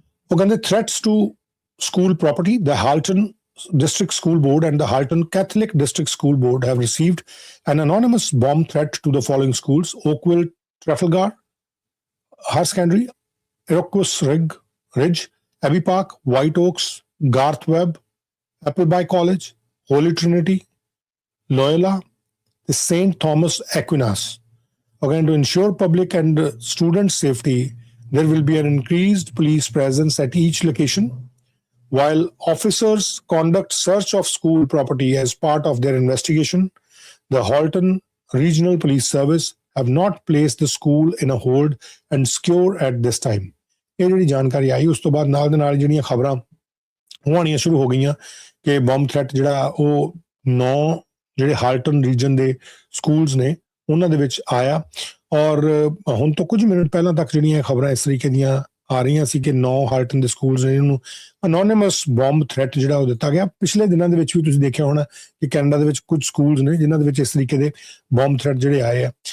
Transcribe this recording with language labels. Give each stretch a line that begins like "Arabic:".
Punjabi: ਉਹ ਕਹਿੰਦੇ
English: threats to school property, the Halton District School Board and the Halton Catholic District School Board have received an anonymous bomb threat to the following schools: Oakville, Trafalgar, High Secondary, Iroquois Ridge, Abbey Park, White Oaks, Garth Webb, Appleby College, Holy Trinity, Loyola, the St. Thomas Aquinas. Again, to ensure public and student safety, there will be an increased police presence at each location, while officers conduct search of school property as part of their investigation. The Halton Regional Police Service have not placed the school in a hold and secure at this time.
Punjabi: ਇਹ ਜਿਹੜੀ ਜਾਣਕਾਰੀ ਆਈ ਉਸ ਤੋਂ ਬਾਅਦ ਨਾਲ ਦੇ ਨਾਲ ਜਿਹੜੀਆਂ ਖਬਰਾਂ ਉਹ ਆਉਣੀਆਂ ਸ਼ੁਰੂ ਹੋ ਗਈਆਂ ਕਿ ਬੰਬ ਥ੍ਰੈਟ ਜਿਹੜਾ ਉਹ 9 ਜਿਹੜੇ ਹਾਲਟਨ ਰੀਜਨ ਦੇ ਸਕੂਲਸ ਨੇ ਉਹਨਾਂ ਦੇ ਵਿੱਚ ਆਇਆ ਔਰ ਹੁਣ ਤੋਂ ਕੁਝ ਮਿੰਟ ਪਹਿਲਾਂ ਤੱਕ ਜਿਹੜੀਆਂ ਖਬਰਾਂ ਇਸ ਤਰੀਕੇ ਦੀਆਂ ਆ ਰਹੀਆਂ ਸੀ ਕਿ 9 ਹਾਲਟਨ ਦੇ ਸਕੂਲਸ ਨੇ ਇਹਨੂੰ ਅਨੋਨਿਮਸ ਬੰਬ ਥ੍ਰੈਟ ਜਿਹੜਾ ਉਹ ਦਿੱਤਾ ਗਿਆ ਪਿਛਲੇ ਦਿਨਾਂ ਦੇ ਵਿੱਚ ਵੀ ਤੁਸੀਂ ਦੇਖਿਆ ਹੋਣਾ ਕਿ ਕੈਨੇਡਾ ਦੇ ਵਿੱਚ ਕੁਝ ਸਕੂਲਸ ਨੇ ਜਿਨ੍ਹਾਂ ਦੇ ਵਿੱਚ ਇਸ ਤਰੀਕੇ ਦੇ ਬੰਬ ਥ੍ਰੈਟ ਜਿਹੜੇ ਆਏ ਆ